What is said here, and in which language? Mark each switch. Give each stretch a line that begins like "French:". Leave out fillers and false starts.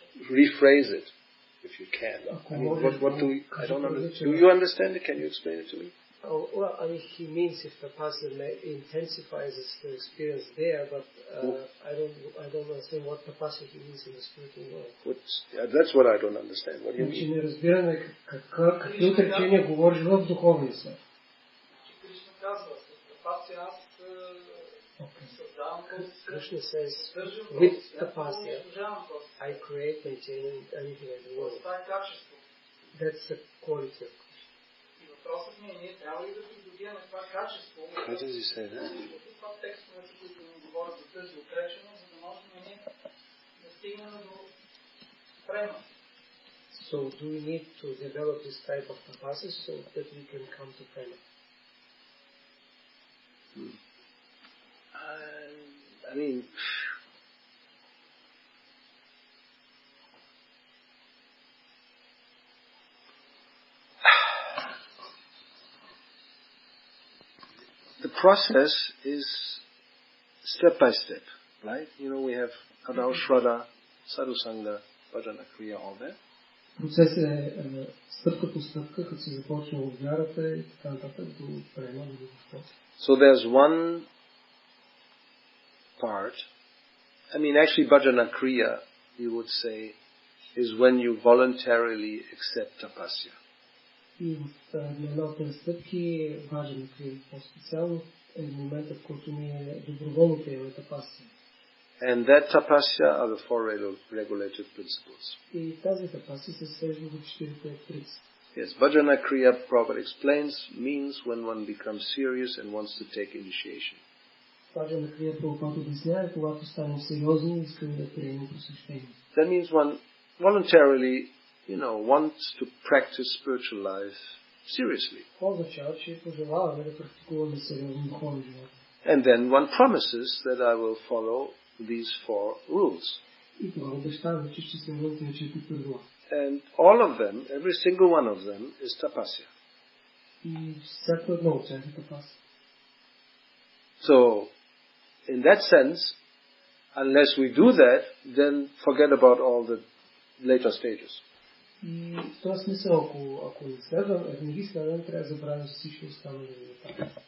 English: Rephrase it, if you can. What do we? I don't understand. Do you understand it? Can you explain it to me? Well, he means if tapasya intensifies the experience there, but I don't understand what tapasya he means in the spiritual world. That's what I don't understand. What do you mean?
Bulgarian: Не разбираме какви отречения говориш в духовния свят. Кришна казва, с тапася аз създавам този свят.
English: Krishna says, with tapasya, I create, maintain, anything I do.
Bulgarian: Това е качество.
English: That's the quality of Krishna.
Bulgarian: И въпросът ми е, ние трябва ли да придобиваме това качество?
English: How does he say that?
Bulgarian: Това текстовете, които ни говорят за тази отреченост, за да можем ние да стигнем до према.
English: So do we need to develop this type of tapasya so that we can come to prema? The process is step by step, right? We have Adao Shraddha, Sadhu Sangha, Bhajana Kriya, all that.
Bulgarian: Процес е стъпка по стъпка, като се започне от вярата и така нататък до према, до любовта.
English: So there's one part, actually Bhajana Kriya, you would say, is when you voluntarily accept tapasya.
Bulgarian: И от една от тези стъпки, Бхаджана Крия по-специално, е моментът, в който ние доброволно приемаме тапасия.
English: And that tapasya are the four regulated principles.
Bulgarian: И тази тапасия се свежда до четирите принципи.
English: Yes, Bhajana Kriya, Prabhupada explains, means when one becomes serious and wants to take initiation.
Bulgarian: Бхаджана Крия Прабхупада обяснява, когато станем сериозни и искаме да приемем посвещение.
English: That means one voluntarily, wants to practice spiritual life seriously.
Bulgarian: Това означава, че пожелаваме да практикуваме сериозно духовен живот.
English: And then one promises that I will follow these four rules.
Bulgarian: И това обещава, че ще следвам тези четири правила.
English: And all of them, every single one of them, is tapasya.
Bulgarian: И всяко едно от тях е тапасия.
English: So, in that sense, unless we do that, then forget about all the later stages.
Bulgarian: И в този смисъл, ако не ги следваме, трябва да забравим всички останали етапи.